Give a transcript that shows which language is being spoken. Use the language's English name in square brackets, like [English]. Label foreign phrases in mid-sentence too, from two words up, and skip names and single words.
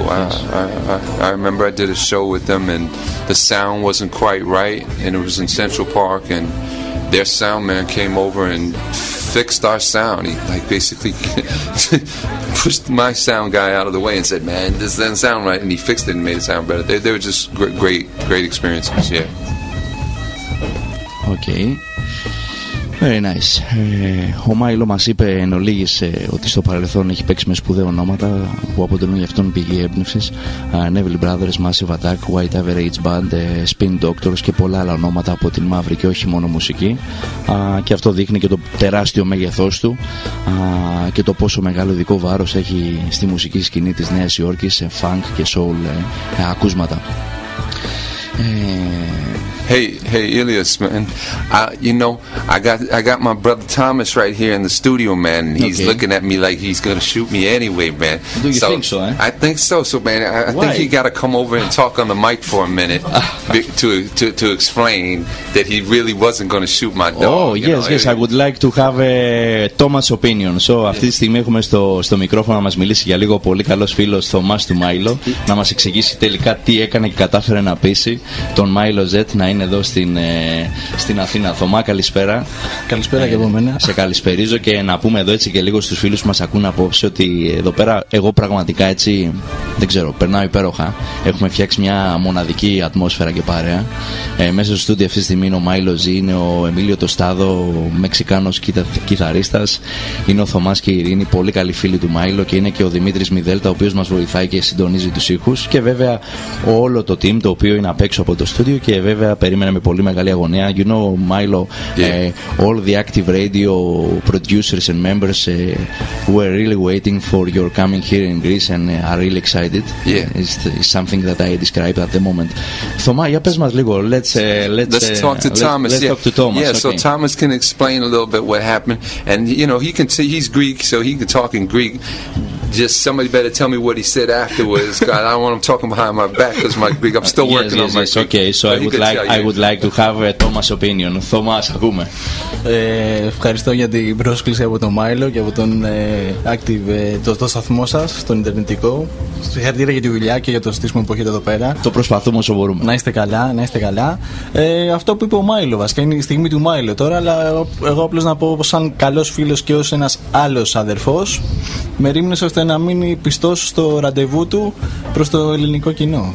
[English] I remember I did a show with them, and the sound wasn't quite right, and it was in Central Park, and their sound man came over and fixed our sound. He like basically pushed my sound guy out of the way and said, "Man, this doesn't sound right," and he fixed it and made it sound better. They were just great experiences. Yeah. Okay. Very nice. [Greek] Ο Μάιλο μας είπε εν ολίγης ότι στο παρελθόν έχει παίξει με σπουδαία ονόματα που αποτελούν για αυτόν πηγή έμπνευσης. Neville Brothers, Massive Attack, White Average Band, Spin Doctors και πολλά άλλα ονόματα από την μαύρη και όχι μόνο μουσική. Και αυτό δείχνει και το τεράστιο μέγεθός του και το πόσο μεγάλο ειδικό βάρος έχει στη μουσική σκηνή της Νέας Υόρκης σε funk και soul ακούσματα. [English] Hey, Elias, man. You know, I got my brother Thomas right here in the studio, man. And he's looking at me like he's gonna shoot me anyway, man. Do you think so? I think so. So, man, I think he got to come over and talk on the mic for a minute to explain that he really wasn't going to shoot my dog. Oh, yes. I would like to have a Thomas opinion. So, [Greek] αυτή τη στιγμή έχουμε στο μικρόφωνο να μας μιλήσει για λίγο ο πολύ καλός φίλος Θωμάς του Μάιλο, να μας εξηγήσει τελικά τι έκανε και κατάφερε να πείσει τον Μάιλο Z να είναι εδώ στην Αθήνα. Θωμά, καλησπέρα. Καλησπέρα και από μένα. Σε καλησπερίζω και να πούμε εδώ έτσι και λίγο στους φίλους που μας ακούν απόψε ότι εδώ πέρα εγώ πραγματικά έτσι, δεν ξέρω, περνάω υπέροχα. Έχουμε φτιάξει μια μοναδική ατμόσφαιρα και παρέα. Μέσα στο στούντιο αυτή τη στιγμή είναι ο Μάιλο Ζ, είναι ο Εμίλιο Τοστάδο, ο Μεξικάνος κιθαρίστας, είναι ο Θωμάς και η Ειρήνη, πολύ καλοί φίλοι του Μάιλο, και είναι και ο Δημήτρης Μιδέλτα, ο οποίος μας βοηθάει και συντονίζει τους ήχους, και βέβαια όλο το team το οποίο είναι απ' έξω από το στούντιο και βέβαια περίμενε με πολύ μεγάλη αγωνία. [English] You know, Milo, all the active radio producers and members were really waiting for your coming here in Greece and are really excited. Yeah. It's something that I describe at the moment. [Greek] Θωμά, για πες μας λίγο. [English] Let's talk to Thomas. Let's talk to Thomas. Yeah, so Thomas can explain a little bit what happened, and you know he's Greek, so he can talk in Greek. Just somebody better tell me what he said afterwards. God, I don't want him talking behind my back because my Greek. I'm still working on my Greek. Okay, so I would like to have a Thomas opinion. Thomas, [Greek] ακούμε. Ευχαριστώ για την πρόσκληση από τον Μάιλο και από τον Active, το σταθμό σας, τον Ιντερνετικό. Συγχαρητήρια για τη δουλειά και για το στήσιμο που έχετε εδώ πέρα. Το προσπαθούμε όσο μπορούμε. Να είστε καλά, να είστε καλά. Αυτό που είπε ο Μάιλο βασικά είναι η στιγμή του Μάιλο τώρα, αλλά εγώ απλώς να πω σαν καλός φίλος και ως ένας άλλος αδερφός, με ρίμνησε ώστε να μείνει πιστός στο ραντεβού του προς το ελληνικό κοινό.